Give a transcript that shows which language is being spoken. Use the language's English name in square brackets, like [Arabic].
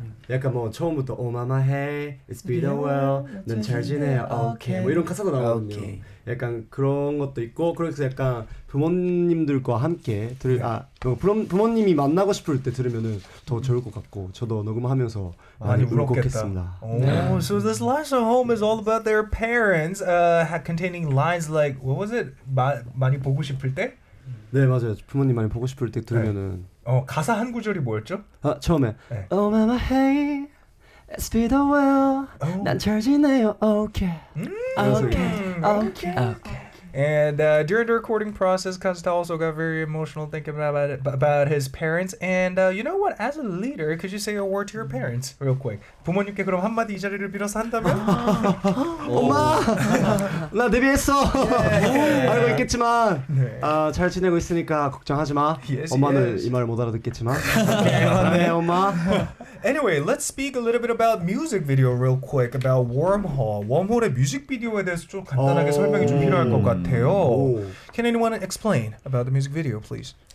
[Korean] 약간 뭐 처음부터 [English] Oh mama hey, it's been a while, [Korean] 넌 잘 지내, okay 뭐 이런 가사가 나오거든요. 약간 그런 것도 있고 그래서 약간 부모님들과 함께 부모님이 만나고 싶을 때 들으면은 더 좋을 것 같고 저도 녹음하면서 많이 울컥했습니다. [English] Oh, so this last song, Home, is all about their parents, containing lines like what was it? [Korean] 많이 보고 싶을 때? 네 맞아요. 부모님 많이 보고 싶을 때 들으면은 가사 한 구절이 뭐였죠? 처음에 네. [English] Oh mama hey, it's been a while, [Korean] 난 잘 지내요, [English] okay, okay. And during the recording process, Kazuta also got very emotional thinking about his parents. And you know what? As a leader, could you say a word to your parents real quick? [Korean] 부모님께 그럼 한마디 이 자리를 빌어서 한다면? 엄마! 나 데뷔했어! 알고 있겠지만 잘 지내고 있으니까 걱정하지 마. 엄마는 이 말 못 알아듣겠지만 네 엄마. [English] Anyway, let's speak a little bit about music video real quick about Wormhole. [Korean] 웜홀의 뮤직비디오에 대해서 좀 간단하게 설명이 좀 필요할 것 같아요. [English] Can anyone explain about the music video, please?